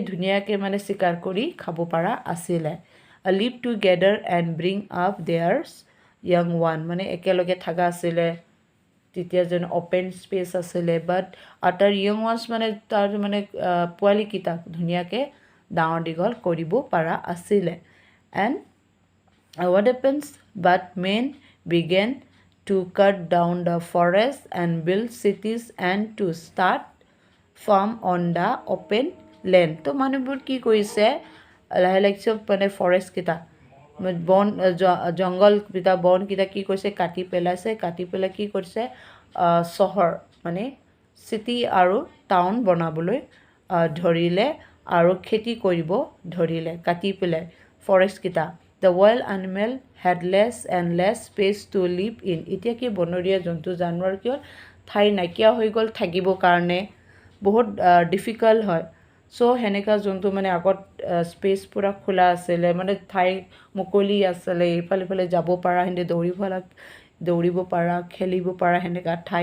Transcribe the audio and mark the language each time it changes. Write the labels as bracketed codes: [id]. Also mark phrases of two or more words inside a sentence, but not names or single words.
[as] ধুনীয়াকৈ মানে চিকাৰ কৰি খাব পৰা আছিলে [en] live together and bring up their young one [as] মানে একেলগে থকা আছিলে তেতিয়া যেন [en] open space [as] আছিলে বাট তাৰ [en] young ones [as] মানে তাৰ মানে পোৱালিকেইটা ধুনীয়াকৈ ডাঙৰ দীঘল কৰিব পৰা আছিলে এণ্ড [en] what happens but men began to cut down the forest and build cities and to start farm on the open land [as] তো মানুহবোৰ কি কৰিছে লাহে চব মানে ফৰেষ্টকেইটা জংঘলকেইটা বনকেইটা কি কৰিছে কাটি পেলাই কি কৰিছে চহৰ মানে চিটি আৰু টাউন বনাবলৈ ধৰিলে আৰু খেতি কৰিব ধৰিলে কাটি পেলাই ফৰেষ্টকেইটা [en] the wild animal had less and less space to live in [as] এতিয়া কি বনৰীয়া জন্তু জানোৱাৰ কিয় ঠাই নাইকিয়া হৈ গ'ল থাকিবৰ কাৰণে বহুত ডিফিকাল্ট হয় চ' সেনেকুৱা যোনটো মানে আগত স্পেচ পূৰা খোলা আছিলে মানে ঠাই মুকলি আছিলে ইফালে যাব পৰা সিহঁতে দৌৰিব দৌৰিব পাৰা খেলিব পাৰা সেনেকুৱা ঠাই